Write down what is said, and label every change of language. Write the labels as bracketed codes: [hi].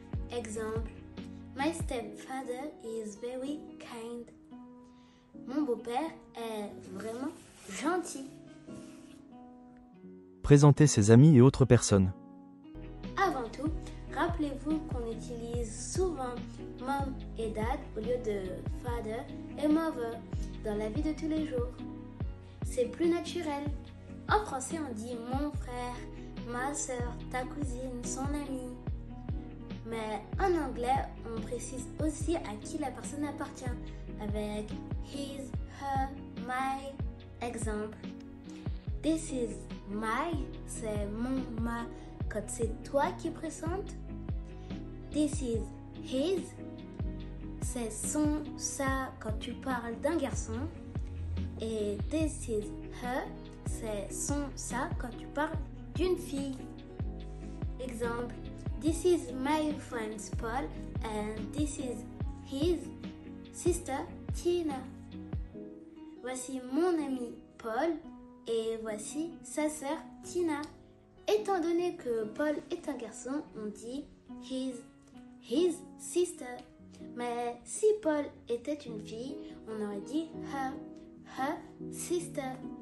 [en] Exemple: My stepfather is very kind. [fr] Mon beau-père est vraiment gentil. Présenter ses amis et autres personnes. Avant tout, rappelez-vous qu'on utilise souvent mom et dad au lieu de father et mother dans la vie de tous les jours. C'est plus naturel. En français, on dit mon frère, ma soeur, ta cousine, son ami. Mais en anglais, on précise aussi à qui la personne appartient avec his, her, my. Exemple: [en] This is my, [fr] c'est mon, ma, quand c'est toi qui présente. [en] This is his, [fr] c'est son, ça quand tu parles d'un garçon. Et [en] this is her, [fr] c'est son, ça quand tu parles d'une fille. [en] Exemple, this is my friend Paul and this is his sister Tina. [fr] Voici mon ami Paul et voici sa sœur Tina. Étant donné que Paul est un garçon, on dit [en] his sister. [fr] Mais si Paul était une fille, on aurait dit [en] her sister.